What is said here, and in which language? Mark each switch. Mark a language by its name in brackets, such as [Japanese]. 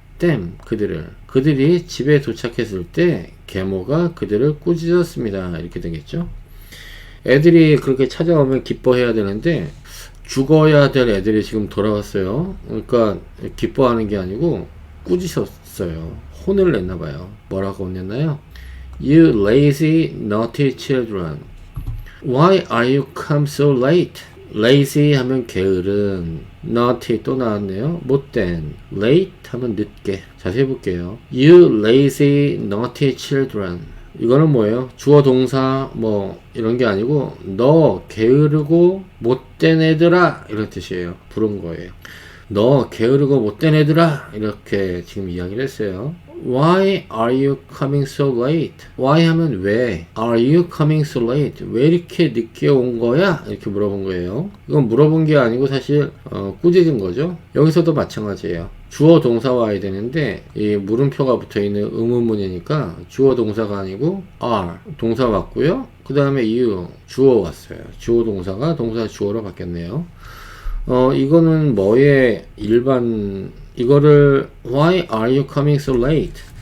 [Korean] them, 그들이 집에 도착했을 때 계모가 그들을 꾸짖었습니다. 이렇게 되겠죠. 애들이 그렇게 찾아오면 기뻐해야 되는데 죽어야 될 애들이 지금 돌아왔어요. 그러니까 기뻐하는 게 아니고 꾸짖었어요. 혼을 냈나봐요. 뭐라고 혼냈나요? [English] You lazy, naughty children, why are you come so late? [Korean] lazy 하면 게으른, naughty 또 나왔네요. 못된, late 하면 늦게. 자세히 볼게요. [English] You lazy, naughty children. [Korean] 이거는 뭐예요? 주어 동사 뭐 이런 게 아니고 너 게으르고 못된 애들아 이런 뜻이에요. 부른 거예요. 너 게으르고 못된 애들아 이렇게 지금 이야기를 했어요. [English] Why are you coming so late? [Korean] Why 하면 왜? [English] Are you coming so late? [Korean] 왜 이렇게 늦게 온 거야? 이렇게 물어본 거예요. 이건 물어본 게 아니고 사실 꾸짖은 거죠. 여기서도 마찬가지예요. 주어 동사 와야 되는데 이 물음표가 붙어있는 의문문이니까 주어 동사가 아니고 are 동사 왔고요. 그 다음에 you 주어 왔어요. 주어 동사가 동사 주어로 바뀌었네요. 이거는 뭐의 이거를 [English] Why are you coming so late?